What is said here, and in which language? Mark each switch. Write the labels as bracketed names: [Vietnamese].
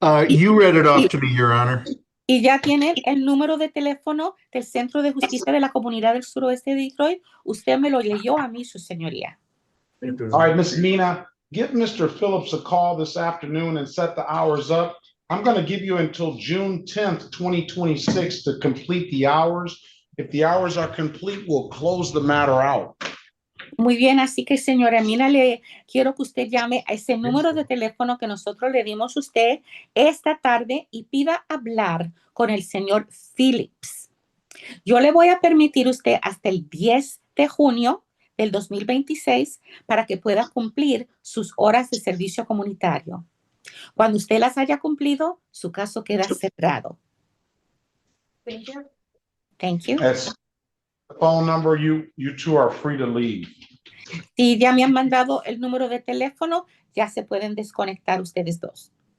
[English] You read it off to me, Your Honor. [Spanish] Y ya tienen el número de teléfono del Centro de Justicia de la Comunidad del Suroeste de Detroit. Usted me lo leyó a mí, su señoría. [English] All right, Miss Mina, give Mr. Phillips a call this afternoon and set the hours up. I'm going to give you until June 10th, 2026 to complete the hours. If the hours are complete, we'll close the matter out. [Spanish] Muy bien, así que señora Mina, le quiero que usted llame a ese número de teléfono que nosotros le dimos a usted esta tarde y pida hablar con el señor Phillips. Yo le voy a permitir a usted hasta el 10 de junio del 2026 para que pueda cumplir sus horas de servicio comunitario. Cuando usted las haya cumplido, su caso queda cerrado. [English] Thank you. Thank you. That's the phone number. You two are free to leave. [Spanish] Si ya me han mandado el número de teléfono, ya se pueden desconectar ustedes dos.